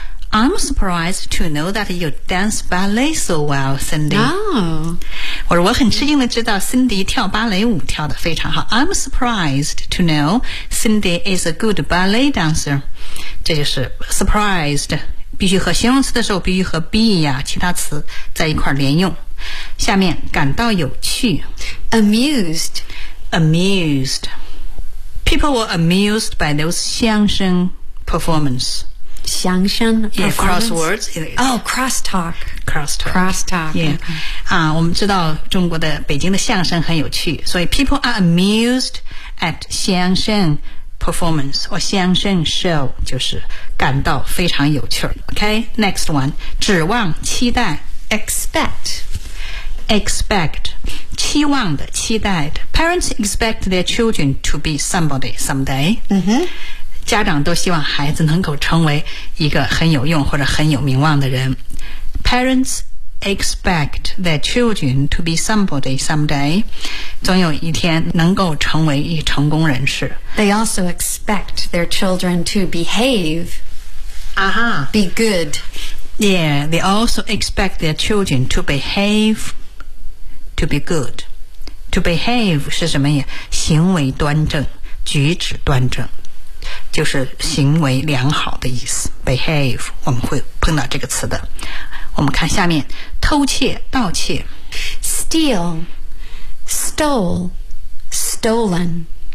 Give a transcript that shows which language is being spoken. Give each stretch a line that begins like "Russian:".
English: I'm surprised to know that you dance ballet so well, Cindy. Oh.
Chinese: 我说我很吃惊地知道 Cindy 跳芭蕾舞跳得非常好。
English: I'm surprised to know Cindy is a good ballet dancer.
Chinese: 这就是 surprised. 必须和形容词的时候必须和 be 呀、其他词在一块连用。下面感到有趣
English: amused amused people were amused by those 相声 performance
Chinese: 相声
English: yeah, crosswords oh crosstalk crosstalk crosstalk
Chinese: yeah、okay. 我们知道中国的北京的相声很有趣，所以
English: people are amused at
Chinese: 相声performance or 相声 show 就是感到非常有趣。
English: OK, next one,
Chinese: 指望期待
English: expect expect
Chinese: 期望的期待的
English: parents expect their children to be somebody someday、 mm-hmm.
Chinese: 家长都希望孩子能够成为一个很有用或者很有名望的人。
English: parents expect their children to be somebody someday
Chinese: 总有一天能够成为一成功人士。
English: They also expect their children to behave. Aha. Be good. Yeah, they also expect their children to behave to be good.
Chinese: To behave 是什么呀？行为端正，举止端正，就是行为良好的意思。 Behave, 我们会碰到这个词的。我们看下面，偷窃，盗窃。
English: Steal. Stole, stolen.